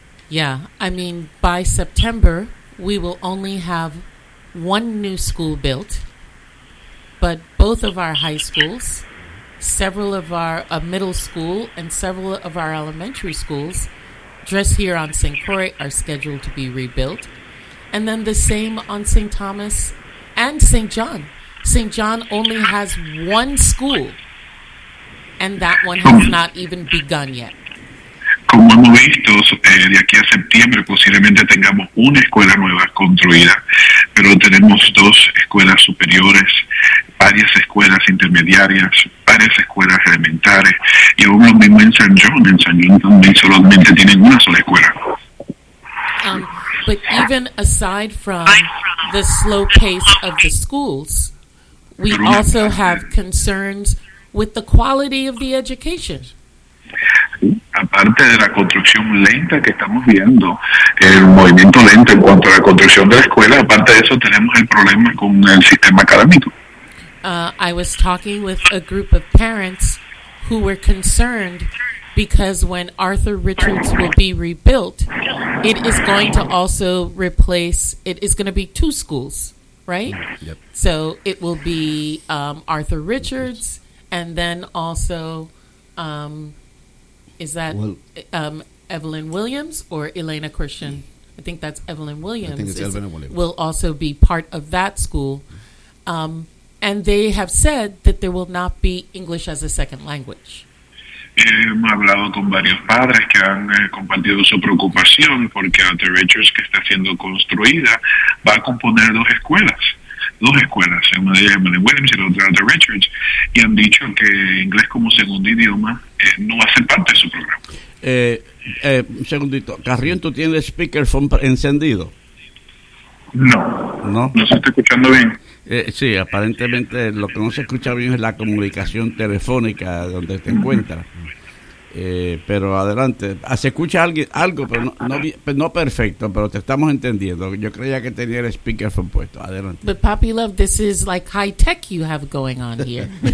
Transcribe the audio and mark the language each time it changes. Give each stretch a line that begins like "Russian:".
English: Yeah, I mean, by September, we will only have one new school built, but both of our high schools, several of our middle school, and several of our elementary schools, just here on St. Croix, are scheduled to be rebuilt. And then the same on St. Thomas and St. John. St. John only has one school, and that one has not even begun yet.
Spanish: Como hemos visto, de aquí a septiembre posiblemente tengamos una escuela nueva construida, pero tenemos dos escuelas superiores, varias escuelas intermediarias, varias escuelas elementales, y aún lo mismo en San John. En San John también solamente tienen una sola escuela.
English: But even aside from the slow pace of the schools, we also have concerns with the quality of the education.
Spanish: Aparte de la construcción lenta que estamos viendo, el movimiento lento en cuanto a la construcción de la escuela, aparte de eso tenemos el problema con el sistema académico.
English: I was talking with a group of parents who were concerned because when Arthur Richards will be rebuilt, it is going to also replace, it is going to be two schools, right? Yep. So it will be Arthur Richards and then also... is that Evelyn Williams or Elena Christian? I think that's Evelyn Williams. I think it's Evelyn Williams. Will also be part of that school. And they have said that there will not be English as a second language.
Spanish: Hemos hablado con varios padres que han compartido su preocupación porque Arthur Richards, que está siendo construida, va a componer dos escuelas. Dos escuelas, una de ellas Emily Williams y la otra de Richards, y han dicho que inglés como segundo idioma no hace parte de su programa. Segundito, Carrión, ¿tú tienes el speakerphone encendido? No. ¿No? ¿No se está escuchando bien? Sí, aparentemente lo que no se escucha bien es la comunicación telefónica donde te encuentras. Pero adelante, se escucha algo, pero no perfecto, pero te estamos entendiendo. Yo creía que tenía el speakerphone puesto. Adelante.
English: But Poppy Love, this is like high tech you have going on here.